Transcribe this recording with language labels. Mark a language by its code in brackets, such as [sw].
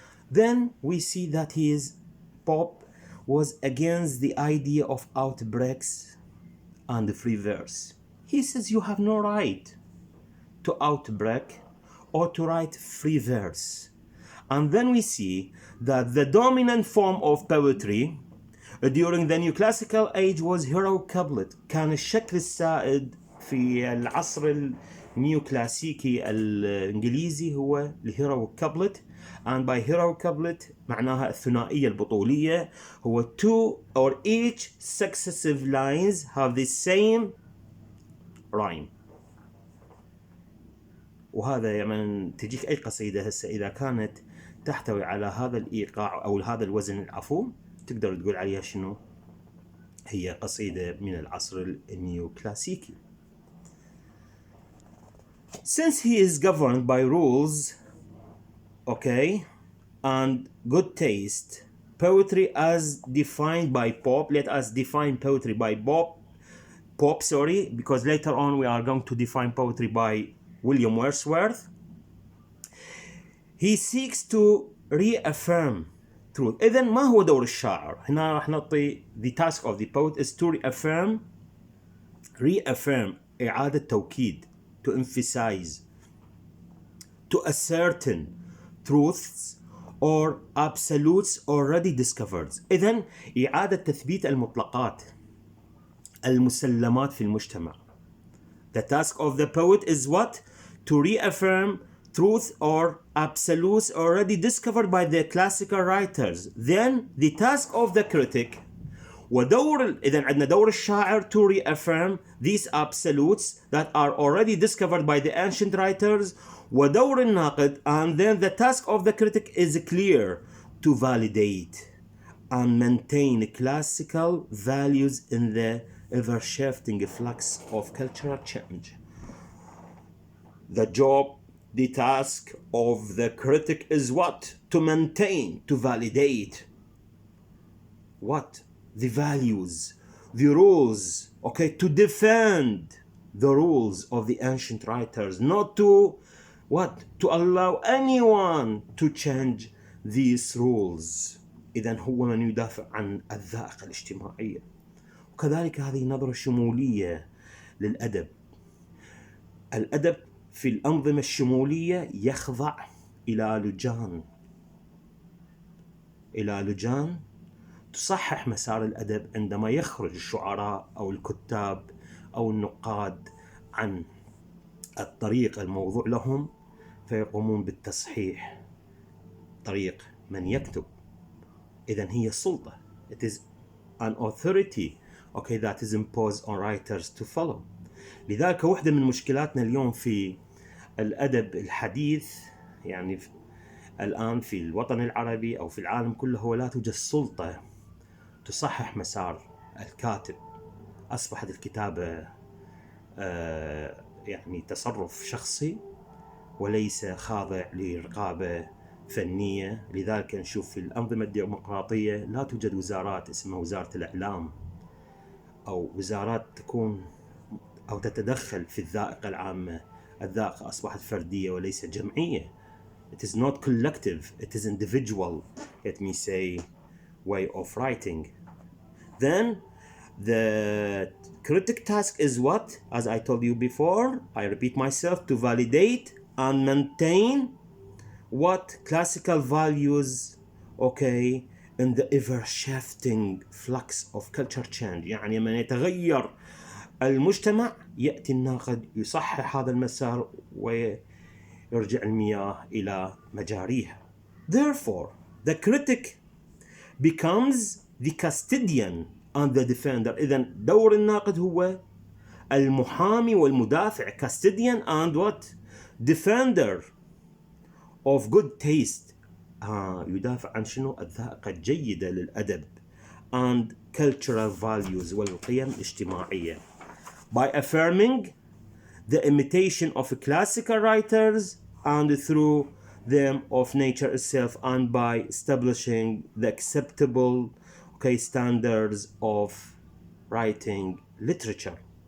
[en] Then we see that Pope was against the idea of outbreaks and free verse. He says you have no right to outbreak or to write free verse. And then we see that the dominant form of poetry during the Neoclassical age was heroic couplet. [ar] كان الشكل السائد في العصر النيوكلاسيكي الإنجليزي هو الهيرويك couplet. [en] And by heroic couplet [ar] معناها الثنائية البطولية، هو [en] two or each successive lines have the same rhyme. [ar] وهذا يعني تجيك أي قصيدة هسه إذا كانت تحتوي على هذا الإيقاع أو هذا الوزن العفو، تقدر تقول عليها شنو؟ هي قصيدة من العصر النيوكلاسيكي. [en] Since he is governed by rules, okay, and good taste, poetry as defined by Pope, let us define poetry by Pope, because later on we are going to define poetry by William Wordsworth. He seeks to reaffirm truth. [ar] إذن ما هو دور الشاعر؟ هنا راح نعطي [en] the task of the poet is to reaffirm [ar] إعادة توكيد، [en] to emphasize, to ascertain truths or absolutes already discovered. [ar] إذن إعادة تثبيت المطلقات، المسلمات في المجتمع. [en] The task of the poet is what? To reaffirm truth or absolutes already discovered by the classical writers. Then the task of the critic [ar] إذن عندنا دور الشاعر [en] to reaffirm these absolutes that are already discovered by the ancient writers. [ar] ودور الناقد, [en] and then the task of the critic is clear, to validate and maintain classical values in the ever-shifting flux of cultural change. The task of the critic is what? To maintain, to validate what? The values, the rules, okay, to defend the rules of the ancient writers, not to what? To allow anyone to change these rules. [ar] إذن هو من يدافع عن الذائقة الاجتماعية. وكذلك هذه نظرة شمولية للأدب. الأدب في الأنظمة الشمولية يخضع إلى لجان تصحح مسار الأدب عندما يخرج الشعراء أو الكتاب أو النقاد عن الطريق الموضوع لهم، فيقومون بالتصحيح طريق من يكتب. إذن هي سلطة. [en] It is an authority, okay, that is imposed on writers to follow. [ar] لذلك واحدة من مشكلاتنا اليوم في الأدب الحديث، يعني الآن في الوطن العربي أو في العالم كله، هو لا توجد سلطة تصحح مسار الكاتب. أصبحت الكتابة يعني تصرف شخصي وليس خاضع لرقابة فنية. لذلك نشوف في الأنظمة الديمقراطية لا توجد وزارات اسمها وزارة الإعلام أو وزارات تكون أو تتدخل في الذائقة العامة. الذائقة أصبحت فردية وليس جمعية. [en] It is not collective, it is individual, let me say, way of writing. Then the critic task is what? As I told you before, I repeat myself, to validate and maintain what classical values, okay, in the ever-shifting flux of culture change. [ar] يعني من يتغير المجتمع يأتي الناقد يصحح هذا المسار ويرجع المياه إلى مجاريها. [en] Therefore, the critic becomes the custodian and the defender. [ar] إذن دور الناقد هو المحامي والمدافع. [en] Custodian and what? Defender of good taste. [ar] يدافع عن شنو؟ الذائقة الجيدة للأدب [en] and cultural values [ar] والقيم الاجتماعية. [en] By affirming the imitation of classical writers and through them of nature itself, and by establishing the acceptable standards of writing literature.